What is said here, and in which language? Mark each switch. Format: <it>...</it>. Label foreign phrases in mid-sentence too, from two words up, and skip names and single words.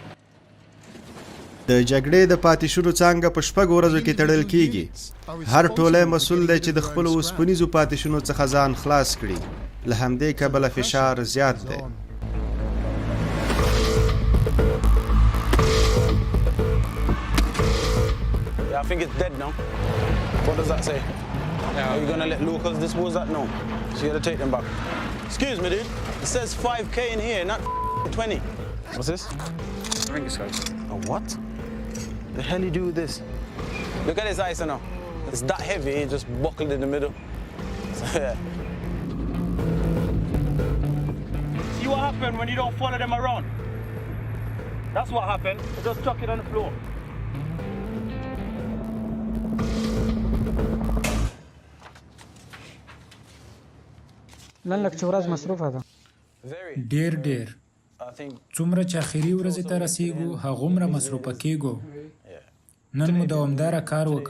<ps>د جګړې د پاتې شونو څانګه په 6 ورځو کې تړل کیږي. هر ټولۍ مسؤل دی چې د خپل اوسپنیزو پاتې شونو څخه ځان خلاص کړي. له همدې کبله فشار زیات دی.</ps> <en>Yeah, I think it's dead now. What does that say? Are you gonna let locals dispose that? No. So you gotta take them back. Excuse me, dude. It says 5K in here, not 20. What's this? Ring size. A what? The hell you do with this? Look at this ice now. It's that heavy, it just buckled in the middle. So, yeah. See what happened when you don't follow them around? That's what happened. They just chuck it on the floor.</en> <ps>نن لږ چې ورځ مصروفه ده. ډېر ډېر څومره چې اخري ورځې ته رسیږو هغومره مصروفه کیږو. نن مو دوامداره کار وکړ.</ps>